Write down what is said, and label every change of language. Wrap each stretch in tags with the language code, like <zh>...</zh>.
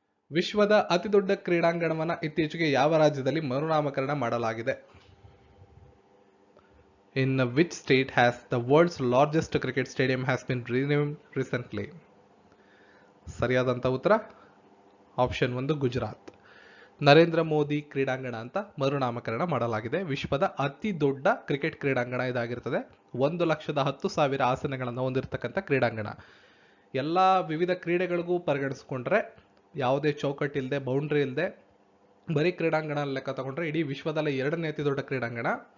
<kn>ವಿಶ್ವದ ಅತಿ ದೊಡ್ಡ ಕ್ರೀಡಾಂಗಣವನ್ನು ಇತ್ತೀಚೆಗೆ ಯಾವ ರಾಜ್ಯದಲ್ಲಿ ಮರುನಾಮಕರಣ ಮಾಡಲಾಗಿದೆ?</kn> <en>In which state has the world's largest cricket stadium has been renamed recently?</en> <kn>ಸರಿಯಾದಂಥ ಉತ್ತರ ಆಪ್ಷನ್ 1 ಗುಜರಾತ್. ನರೇಂದ್ರ ಮೋದಿ ಕ್ರೀಡಾಂಗಣ ಅಂತ ಮರುನಾಮಕರಣ ಮಾಡಲಾಗಿದೆ. ವಿಶ್ವದ ಅತಿ ದೊಡ್ಡ ಕ್ರಿಕೆಟ್ ಕ್ರೀಡಾಂಗಣ ಇದಾಗಿರ್ತದೆ. 1,10,000 ಆಸನಗಳನ್ನು ಹೊಂದಿರತಕ್ಕಂಥ ಕ್ರೀಡಾಂಗಣ. ಎಲ್ಲ ವಿವಿಧ ಕ್ರೀಡೆಗಳಿಗೂ ಪರಿಗಣಿಸ್ಕೊಂಡ್ರೆ ಯಾವುದೇ ಚೌಕಟ್ಟಿಲ್ಲದೆ, ಬೌಂಡ್ರಿ ಇಲ್ಲದೆ, ಬರೀ ಕ್ರೀಡಾಂಗಣ ಲೆಕ್ಕ ತಗೊಂಡ್ರೆ ಇಡೀ ವಿಶ್ವದಲ್ಲೇ 2ನೇ ಅತಿ ದೊಡ್ಡ ಕ್ರೀಡಾಂಗಣ.</kn>